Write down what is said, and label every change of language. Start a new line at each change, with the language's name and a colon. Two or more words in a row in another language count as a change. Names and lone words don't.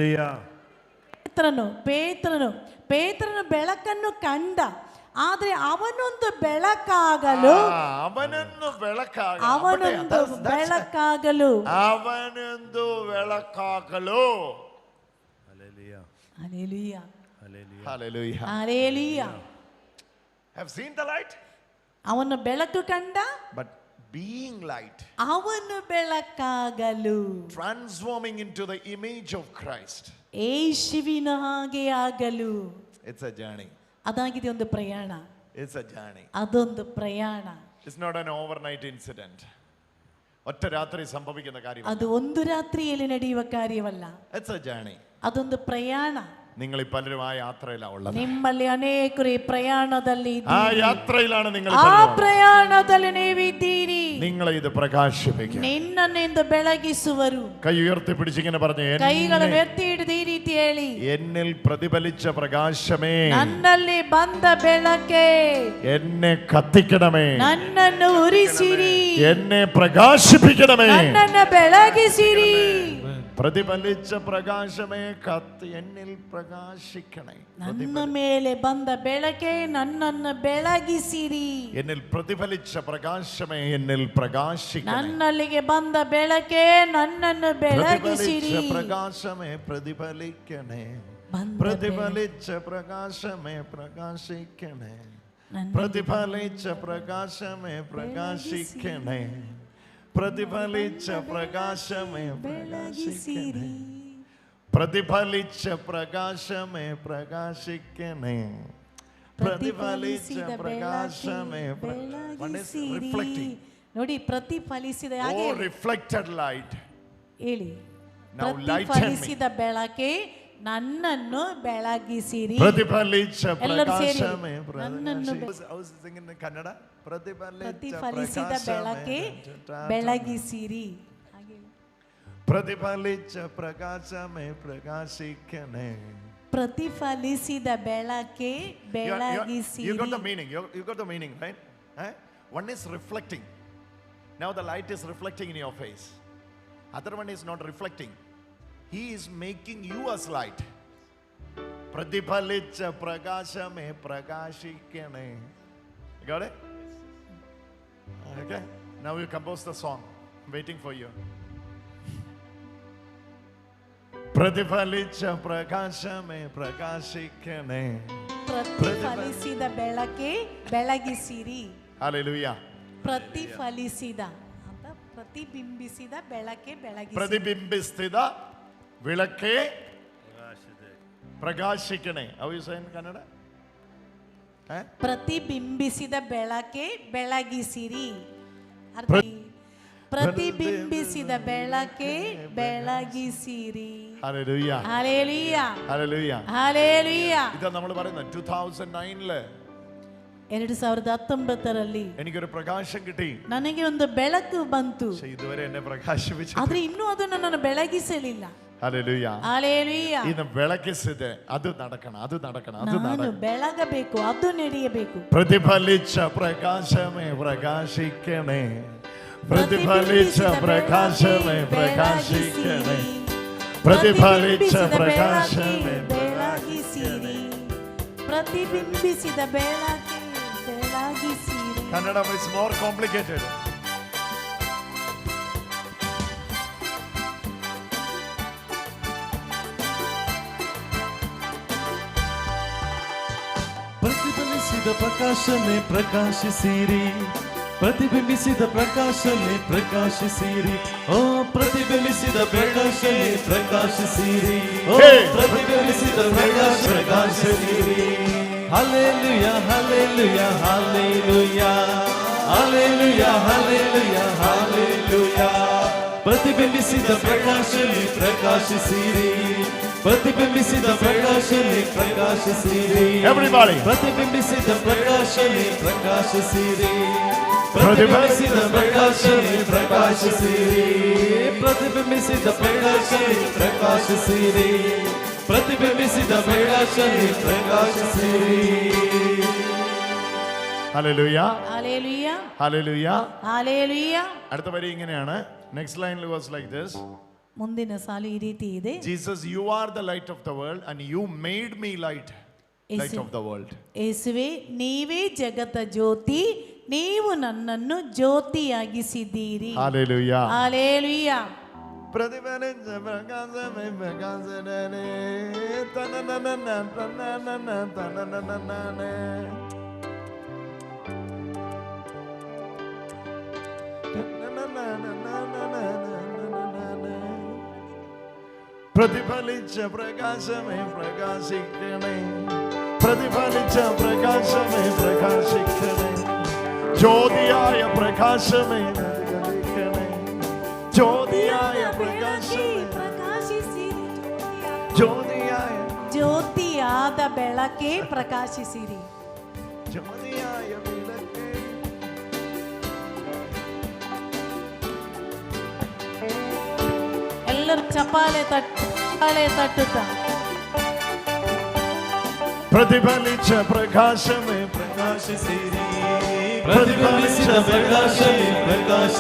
Kannada: ಪೇತ್ರನು ಬೆಳಕನ್ನು ಕಂಡ, ಆದ್ರೆ ಅವನೊಂದು ಬೆಳಕಾಗಲು ಅವನು ಬೆಳಕು ಕಂಡ,
English: but being light,
Kannada: ಅವನು ಬೆಳಕಾಗಲು,
English: transforming into the image of Christ,
Kannada: ಯೇಸುವಿನ ಹಾಗೆ ಆಗಲು.
English: it's a journey.
Kannada: ಅದಾಗಿದೆ ಒಂದು ಪ್ರಯಾಣ.
English: It's a journey.
Kannada: ಅದೊಂದು ಪ್ರಯಾಣ.
English: It's not an overnight incident.
Malayalam: ഒറ്റ രാത്രി സംഭവിക്കുന്ന കാര്യം.
Kannada: ಅದು ಒಂದು ರಾತ್ರಿಯಲ್ಲಿ ನಡೆಯುವ ಕಾರ್ಯವಲ್ಲ.
English: It's a journey.
Kannada: ಅದೊಂದು ಪ್ರಯಾಣ.
Malayalam: നിങ്ങൾ ഈ പലരും ആ യാത്രയിലാണ് ഉള്ളത്.
Kannada: ನಿಮ್ಮಲ್ಲಿ ಅನೇಕರು ಈ ಪ್ರಯಾಣದಲ್ಲಿ
Malayalam: ആ യാത്രയിലാണ് നിങ്ങൾ.
Kannada: ಆ ಪ್ರಯಾಣದಲ್ಲಿ ನೀವಿದ್ದೀರಿ.
Malayalam: നിങ്ങളെ ഇത് പ്രകാശിപ്പിക്കും,
Kannada: ನಿನ್ನನ್ನು ಬೆಳಗಿಸುವರು.
Malayalam: കൈ ഉയർത്തി പിടിച്ചിങ്ങനെ പറഞ്ഞു,
Kannada: ಕೈಗಳನ್ನು ಎತ್ತಿ ಹಿಡಿದು ಈ ರೀತಿ ಹೇಳಿ,
Malayalam: എന്നിൽ പ്രതിഫലിച്ച പ്രകാശമേ,
Kannada: ನನ್ನಲ್ಲಿ ಬಂದ ಬೆಳಕೆ,
Malayalam: എന്നെ കത്തിക്കണമേ,
Kannada: ನನ್ನನ್ನು ಉರಿಸಿರಿ,
Malayalam: എന്നെ പ്രകാശിപ്പിക്കണമേ,
Kannada: ನನ್ನನ್ನು ಬೆಳಗಿಸಿರಿ.
Malayalam: പ്രതിഫലിച്ച പ്രകാശമേ, കത്തി എന്നിൽ പ്രകാശിക്കണേ.
Kannada: ನನ್ನ ಮೇಲೆ ಬಂದ ಬೆಳಕೆ, ನನ್ನನ್ನು ಬೆಳಗಿಸಿರಿ.
Malayalam: എന്നിൽ പ്രതിഫലിച്ച പ്രകാശമേ, എന്നിൽ പ്രകാശിക്കണേ.
Kannada: ನನ್ನಲ್ಲಿಗೆ ಬಂದ ಬೆಳಕೆ, ನನ್ನನ್ನು ಬೆಳಗಿಸಿರಿ.
Malayalam: പ്രകാശമേ പ്രതിഫലിക്കണേ, പ്രതിഫലിച്ച പ്രകാശമേ പ്രകാശിക്കണേ, പ്രതിഫലിച്ച പ്രകാശമേ പ്രകാശിക്കണേ, പ്രതിഫലിച്ച പ്രകാശമേ പ്രകാശിക്കണേ, പ്രതിഫലിച്ച പ്രകാശമേ പ്രകാശിക്കണേ, പ്രതിഫലിച്ച പ്രകാശമേ പ്രകാശിക്കണേ.
Kannada: ನೋಡಿ, ಪ್ರತಿಫಲಿಸಿದ ಹಾಗೆ
English: reflected light.
Kannada: ಹೇಳಿ,
English: Now
Kannada: ಪ್ರತಿಫಲಿಸಿದ ಬೆಳಕೆ ನನ್ನನ್ನು ಬೆಳಗಿಸಿರಿ.
Malayalam: പ്രതിഫലിച്ച
Kannada: ಎಲ್ಲರೂ ಸೇರಿ
Malayalam: പ്രകാശമേ
Kannada: ನನ್ನನ್ನು
Malayalam: കന്നഡ,
Kannada: ಪ್ರತಿಫಲಿಸಿದ ಬೆಳಕೆ ಬೆಳಗಿಸಿರಿ.
Malayalam: പ്രതിഫലിച്ച പ്രകാശമേ പ്രകാശിക്കണേ,
Kannada: ಪ್ರತಿಫಲಿಸಿದ ಬೆಳಕೆ ಬೆಳಗಿಸಿರಿ.
English: You got the meaning. You got the meaning, right? One is reflecting. Now the light is reflecting in your face. Other one is not reflecting. He is making you as light.
Malayalam: പ്രതിഫലിച്ച പ്രകാശമേ പ്രകാശിക്കണേ.
English: You got it? Okay. Now you compose the song. I'm waiting for you.
Malayalam: പ്രതിഫലിച്ച പ്രകാശമേ പ്രകാശിക്കണേ,
Kannada: ಪ್ರತಿಫಲಿಸಿದ ಬೆಳಕೆ ಬೆಳಗಿಸಿರಿ. Hallelujah. ಪ್ರತಿಫಲಿಸಿದ ಅಂತ ಪ್ರತಿಬಿಂಬಿಸಿದ ಬೆಳಕೆ ಬೆಳಗಿಸಿರಿ.
Malayalam: പ്രതിബിംബിസ്ഥിത വിളക്കേ പ്രകാശിക്കണേ.
English: How you say in Kannada?
Kannada: ಪ್ರತಿಬಿಂಬಿಸಿದ ಬೆಳಕೆ ಬೆಳಗಿಸಿರಿ. ಪ್ರತಿಬಿಂಬಿಸಿದ ಬೆಳಕೆ ಬೆಳಗಿಸಿರಿ. Hallelujah. Hallelujah. Hallelujah. Hallelujah.
Malayalam: ഇതാ നമ്മൾ പറയുന്നത് 2009 2019 എനിക്കൊരു പ്രകാശം കിട്ടി,
Kannada: ನನಗೆ ಒಂದು ಬೆಳಕು ಬಂತು.
Malayalam: ഇതുവരെ എന്നെ പ്രകാശിപ്പിച്ചു.
Kannada: ಆದ್ರೆ ಇನ್ನೂ ಅದು ನನ್ನನ್ನು ಬೆಳಗಿಸಲಿಲ್ಲ.
Malayalam: ഹല്ലേലൂയ. ഹല്ലേലൂയ. ഇന്ന് വിളക്കിച്ചത് അത് നടക്കണം, അത് നടക്കണം, അത്
Kannada: ನಾನು
Malayalam: നടക്കണം.
Kannada: ಬೆಳಗಬೇಕು, ಅದು ನಡೆಯಬೇಕು.
Malayalam: പ്രതിഫലിച്ച പ്രകാശമേ പ്രകാശിക്കണേ, പ്രതിഫലിച്ച പ്രകാശമേ പ്രകാശിക്കണേ, പ്രതിഫലിച്ച പ്രകാശമേ
Kannada: ಬೆಳಗಿಸಿರಿ, ಪ್ರತಿಬಿಂಬಿಸಿದ ಬೆಳಕೆ ಬೆಳಗಿಸಿರಿ.
English: Kannada is more complicated.
Kannada: ಪ್ರತಿಫಲಿಸಿದ ಪ್ರಕಾಶನೇ ಪ್ರಕಾಶಿಸಿರಿ, ಪ್ರತಿಬಿಂಬಿಸಿದ ಪ್ರಕಾಶನೇ ಪ್ರಕಾಶಿಸಿರಿ, ಓ ಪ್ರತಿಬಿಂಬಿಸಿದ ಪ್ರಕಾಶನೇ ಪ್ರಕಾಶಿಸಿರಿ, ಓ ಪ್ರತಿಬಿಂಬಿಸಿದ ಪ್ರಕಾಶ ಪ್ರಕಾಶಿಸಿರಿ. ಹಲ್ಲೆಲೂಯ ಹಲ್ಲೆಲೂಯ ಹಲ್ಲೆಲೂಯ ಹಲ್ಲೆಲೂಯ ಹಲ್ಲೆಲೂಯ ಹಲ್ಲೆಲೂಯ. ಪ್ರತಿಬಿಂಬಿಸಿದ ಪ್ರಕಾಶನೇ ಪ್ರಕಾಶಿಸಿರಿ, ಪ್ರತಿಬಿಂಬಿಸಿದ ಪ್ರಕಾಶನೇ ಪ್ರಕಾಶಿಸಿರಿ.
English: Everybody.
Kannada: ಪ್ರತಿಬಿಂಬಿಸಿದ ಪ್ರಕಾಶನೇ ಪ್ರಕಾಶಿಸಿರಿ, ಪ್ರತಿಬಿಂಬಿಸಿದ ಪ್ರಕಾಶನೇ ಪ್ರಕಾಶಿಸಿರಿ, ಪ್ರತಿಬಿಂಬಿಸಿದ ಪ್ರಕಾಶನೇ ಪ್ರಕಾಶಿಸಿರಿ, ಪ್ರತಿಬಿಂಬಿಸಿದ ಪ್ರಕಾಶನೇ ಪ್ರಕಾಶಿಸಿರಿ.
Malayalam: ഹല്ലേലൂയ ഹല്ലേലൂയ ഹല്ലേലൂയ ഹല്ലേലൂയ. അടുത്ത വരി ഇങ്ങനെയാണ്.
English: next line-il was like this.
Kannada: ಮುಂದಿನ ಸಾಲು ಈ ರೀತಿ ಇದೆ.
English: Jesus you are the light of the world and you made me light of the world.
Kannada: ಯೇಸುವೆ, ನೀವೇ ಜಗತ್ತ ಜ್ಯೋತಿ, ನೀವು ನನ್ನನ್ನು ಜ್ಯೋತಿಯಾಗಿಸಿದ್ದೀರಿ.
Malayalam: ഹല്ലേലൂയ
Kannada: ಹಲ್ಲೇಲೂಯ.
Malayalam: പ്രതിഫലിച്ച പ്രകാശമേ പ്രകാശനേ തനനനന തനനന തനനനന. പ്രതിഫലിച്ച പ്രകാശമേ പ്രകാശിക്കണേ, പ്രതിഫലിച്ച പ്രകാശമേ പ്രകാശിക്കണേ, ജ്യോതിയായ പ്രകാശമേ പ്രകാശിക്കണേ, ജ്യോതിയായ പ്രകാശമേ
Kannada: ಪ್ರಕಾಶಿಸಿರಿ,
Malayalam: ജ്യോതിയായ
Kannada: ಜ್ಯೋತಿಯಾದ ಬೆಳಕೆ ಪ್ರಕಾಶಿಸಿರಿ.
Malayalam: ജ്യോതിയായ വിളക്കേ.
Kannada: ಎಲ್ಲರೂ ಚಪ್ಪಾಳೆ ತಟ್ಟುತ್ತಾ
Malayalam: പ്രതിഫലിച്ച പ്രകാശമേ
Kannada: ಪ್ರಕಾಶಿಸಿರಿ, ಪ್ರತಿಬಿಂಬಿಸಿತ ಪ್ರಕಾಶಮೇ ಪ್ರಕಾಶಿಸಿರಿ.